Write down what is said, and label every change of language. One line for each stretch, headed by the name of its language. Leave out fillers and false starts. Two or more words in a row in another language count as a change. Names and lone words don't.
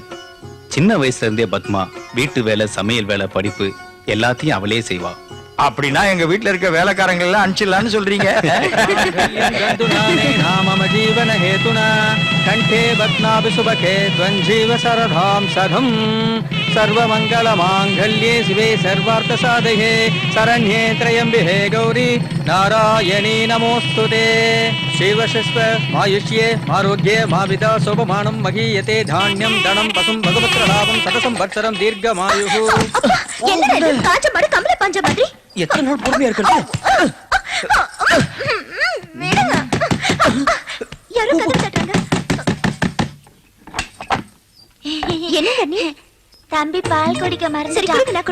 Tamil: சின்ன வயசுல இருந்தே பத்மா வீட்டு வேலை, சமையல் வேலை, படிப்பு எல்லாத்தையும் அவளே செய்வா. அப்படின்னா எங்க வீட்டுல இருக்க வேலைக்காரங்க எல்லாம் அனுப்பிச்சிடலான்னு சொல்றீங்க?
Sanskrit: नाम जीवन हेतुना कण्ठे बध्नामि सुभगे त्वं जीव शरदां शतम् सर्वमङ्गलमाङ्गल्ये शिवे सर्वार्थसाधके शरण्ये त्र्यम्बिके गौरी नारायणी नमोऽस्तुते शिवशस्व मायुष्ये आरोग्ये माविदा शोभमानं महीयते धान्यं धनं पशुं भगवत्रलाभं शतसंवत्सरं दीर्घमायुः
Tamil: என்னடா இது காஞ்ச மாடு கம்பள பஞ்ச மாதிரி எத்தனை நாள் பொறுமையா இருக்கிறது? விடுங்க. யாரோ கதவு தட்டுறாங்க. என்னங்க நீ? தம்பி பால் குடிக்க மறந்துட்டான்.